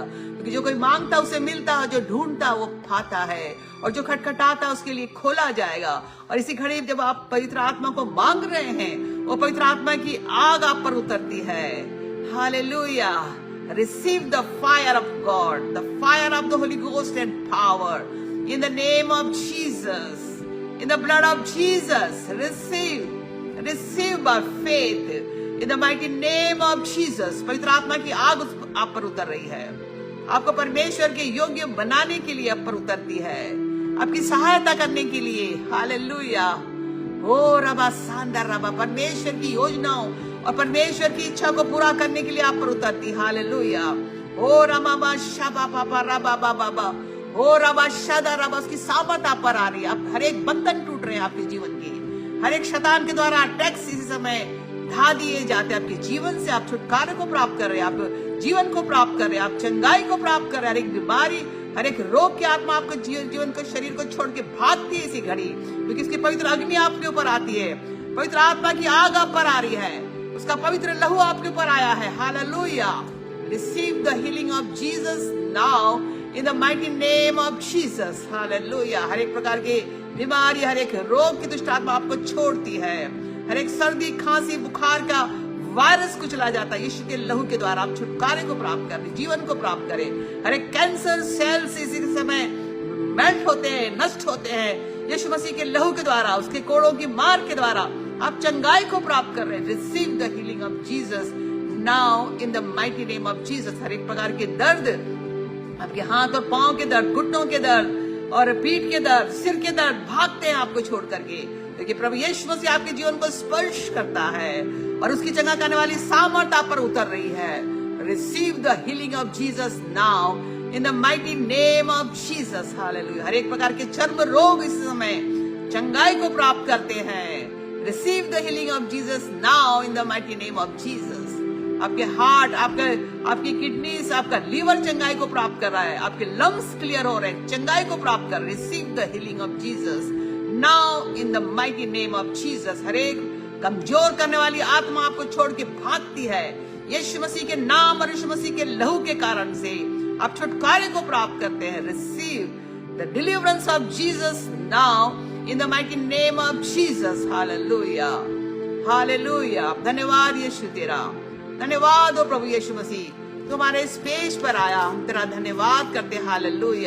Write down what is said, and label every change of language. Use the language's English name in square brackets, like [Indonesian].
[Hindi] क्योंकि जो कोई मांगता उसे मिलता है, जो ढूंढता वो पाता है, और जो खटखटाता उसके लिए खोला जाएगा। और इसी घड़ी जब आप पवित्र आत्मा को मांग रहे हैं, वो पवित्र आत्मा की आग आप पर उतरती है। Hallelujah. [English] Receive the fire of God, the fire of the Holy Ghost and power in the name of Jesus, in the blood of Jesus. Receive by faith in the mighty name of Jesus. [Hindi] पवित्र आत्मा की आग आप पर उतर रही है, आपको परमेश्वर के योग्य बनाने के लिए आप पर उतरती है, आपकी सहायता करने के लिए। हालेलुया। ओ रबा सांदा रबा। परमेश्वर की योजनाओं और परमेश्वर की इच्छा को पूरा करने के लिए आप पर उतरती। हालेलुया। ओ रमाबा शाबा पापा रबा बाबा बा। ओ रबा शादा रबा। उसकी सामर्थ आप पर आ रही है। आप हर एक बंधन टूट रहे हैं आपके जीवन के, हर एक शैतान के द्वारा अटैक्स इसी समय ढा दिए जाते हैं आपके जीवन से। आप छुटकारे को प्राप्त कर रहे हैं, आप जीवन को प्राप्त कर रहे हैं, आप चंगाई को प्राप्त कर रहे हैं। हर एक बीमारी, हर एक रोग की आत्मा आपके जीवन को, शरीर को छोड़ के भागती है इसी घड़ी, क्योंकि इसकी पवित्र अग्नि आपके ऊपर आती है, पवित्र आत्मा की आग आप पर आ रही है, उसका पवित्र लहू आपके ऊपर आया है। Hallelujah. [English] Receive the healing of Jesus now in the mighty name of Jesus. [Hindi] Hallelujah. हर एक प्रकार के बीमारी, हर एक रोग की दुष्ट आत्मा आपको छोड़ती है। हर एक सर्दी, खांसी, बुखार का वायरस को चला जाता है यीशु के लहू के द्वारा। आप छुटकारे को प्राप्त करें, जीवन को प्राप्त करें। हर एक कैंसर सेल्स इसी समय मेल्ट होते हैं, नष्ट होते हैं यीशु मसीह के लहू के द्वारा, उसके कोड़ों की मार के द्वारा आप चंगाई को प्राप्त कर रहे हैं। [English] Receive the healing of Jesus now in the mighty name of Jesus. [Hindi] हर एक प्रकार के दर्द, आपके हाथ और पांव के दर्द, घुटनों के दर्द और पीठ के दर्द, सिर के दर्द भागते हैं आपको छोड़ करके, क्योंकि प्रभु यीशु मसीह आपके जीवन को स्पर्श करता है और उसकी चंगा करने वाली सामर्थ आप पर उतर रही है। [English] Receive the healing of Jesus now in the mighty name of Jesus. Hallelujah. [Hindi] हर एक प्रकार के चर्म रोग इस समय चंगाई को प्राप्त करते हैं। [English] Receive the healing of Jesus now in the mighty name of Jesus. [Hindi] आपके हार्ट, आपकी किडनीज, आपका लीवर चंगाई को प्राप्त कर रहा है, आपके लंग्स क्लियर हो रहे हैं, चंगाई को प्राप्त कर। [English] Receive the healing of Jesus now in the mighty name of Jesus. [Hindi] हर एक कमजोर करने वाली आत्मा आपको छोड़ के भागती है यीशु मसीह के नाम और यीशु मसीह के लहू के कारण से आप छुटकारे को प्राप्त करते हैं। [English] Receive the deliverance of Jesus now in the mighty name of Jesus. Hallelujah. Hallelujah. [Hindi] धन्यवाद यीशु तेरा, धन्यवाद हो प्रभु यीशु मसीह, तुम्हारे इस पेज पर आया, हम तेरा धन्यवाद करते। हालेलुया।